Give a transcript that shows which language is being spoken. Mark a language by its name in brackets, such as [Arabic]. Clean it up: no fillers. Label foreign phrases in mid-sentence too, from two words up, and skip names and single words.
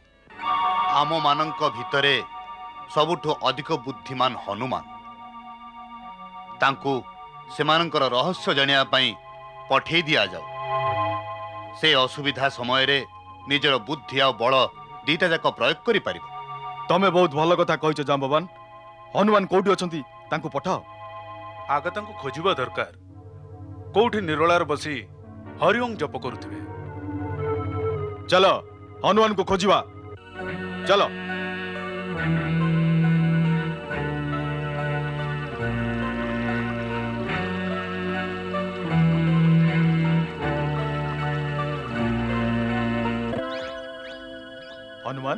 [Odia] ଆମ ମାନଙ୍କ ଭିତରେ ସବୁଠୁ ଅଧିକ ବୁଦ୍ଧିମାନ ହନୁମାନ ତାଙ୍କୁ ସେମାନଙ୍କର ରହସ୍ୟ ଜାଣିବା ପାଇଁ ପଠାଇ ଦିଆ ଯାଉ। ସେ ଅସୁବିଧା ସମୟ ରେ ନିଜର ବୁଦ୍ଧି ଆଉ ବଳ 2ଟା ଯାକ ପ୍ରୟୋଗ କରି ପାରିବେ। ତୁମେ ବହୁତ ଭଲ କଥା କହୁଛ ଜାମ୍ବବାନ। ହନୁମାନ କେଉଁଠି ଅଛନ୍ତି ତାଙ୍କୁ ପଠାଅ। ଆଗେ ତାଙ୍କୁ ଖୋଜିବା ଦରକାର। କେଉଁଠି ନିରୋଳାରେ ବସି ହରି ଓଁ ଜପ କରୁଥିବେ। ଚାଲ ହନୁମାନ କୁ ଖୋଜିବା ଚାଲ। हनुमान